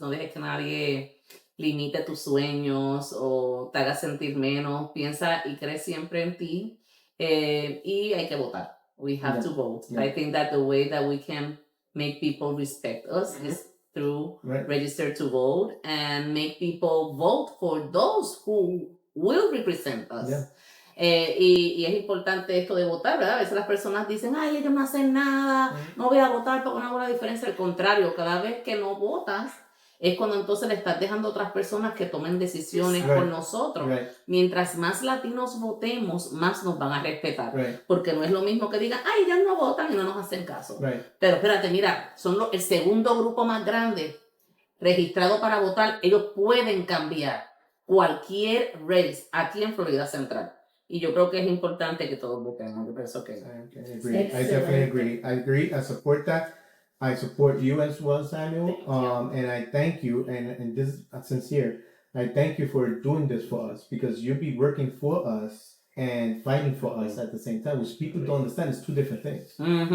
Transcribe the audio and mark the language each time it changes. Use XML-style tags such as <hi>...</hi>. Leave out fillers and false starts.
<es>No dejes que nadie limite tus sueños o te haga sentir menos. Piensa y cree siempre en ti. Y hay que votar.</es> <en>We have to vote. Yeah. I think that the way that we can make people respect us is through Right. register to vote and make people vote for those who will represent us. Yeah.</en> <es>Y es importante esto de votar, ¿verdad? A veces las personas dicen, ay, ellos no hacen nada, no voy a votar porque no hago la diferencia. Al contrario, cada vez que no votas, es cuando entonces le estás dejando a otras personas que tomen decisiones</es> <en>Right.</en> <es>por nosotros.</es> <en>Right.</en> <es>Mientras más latinos votemos, más nos van a respetar.</es> <en>Right.</en> <es>Porque no es lo mismo que digan, ay, ellos no votan y no nos hacen caso.</es> <en>Right.</en> <es>Pero espérate, mira, son el segundo grupo más grande registrado para votar. Ellos pueden cambiar cualquier race aquí en Florida Central. Y yo creo que es importante que todos voten. Yo pienso que...</es> <en>I agree. I definitely agree. I agree. I support that. I support you as well, Samuel. And I thank you. And this is sincere. I thank you for doing this for us because you'll be working for us and fighting for us at the same time, which people don't understand. It's two different things. Mm-hmm.</en>